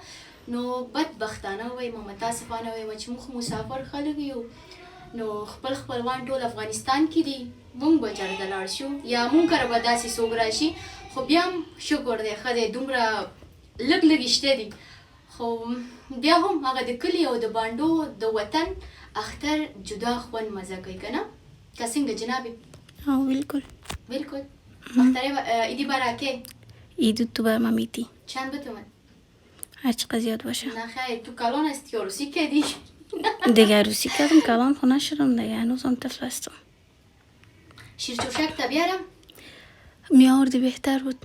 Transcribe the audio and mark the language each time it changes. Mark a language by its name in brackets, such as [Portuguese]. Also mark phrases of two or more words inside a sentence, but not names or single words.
[Pashto] نو بدبختانه وایم او متاسفانه وایم چې موږ مسافر خلک یو، نو خپل خپلوان ټول افغانستان کې دي، موږ به چېرته لاړ شو یا موږ کره به داسې څوک راشي. خو بیا هم شکر دی، ښه دی، دومره لږ شته دي. خو بیا هم هغه د کلي او د بانډو د وطن اختر جدا خوند مزه کوي که نه؟ که څنګه جنابی؟ بالکل بالکل. ایدی برکه عید تو بر ممیتی [Persian] چند به تومن؟ هر چقدر زیاد باشه. نه خیر، تو کلان هستی یا روسی کردی؟ دیگه روسی کردم، کلان خو نشدم دیگه، هنوزم طفل هستم. شیرچوشک تا بیارم؟ میآوردی بهتر بود.